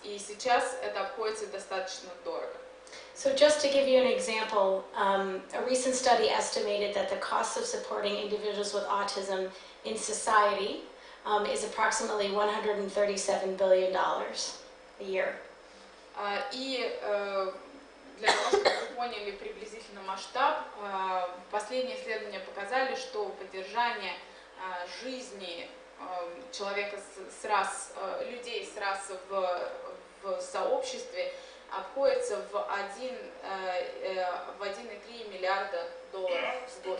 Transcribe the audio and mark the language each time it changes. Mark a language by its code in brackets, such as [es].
[ru] И сейчас это обходится достаточно дорого. [en] So just to give you an example, a recent study estimated that the cost of supporting individuals with autism in society is approximately $137 billion a year. [ru] И для того, чтобы вы поняли приблизительно масштаб, последние исследования показали, что поддержание жизни человека с РАС, людей с РАС в сообществе обходится в 1,3 миллиарда долларов в год.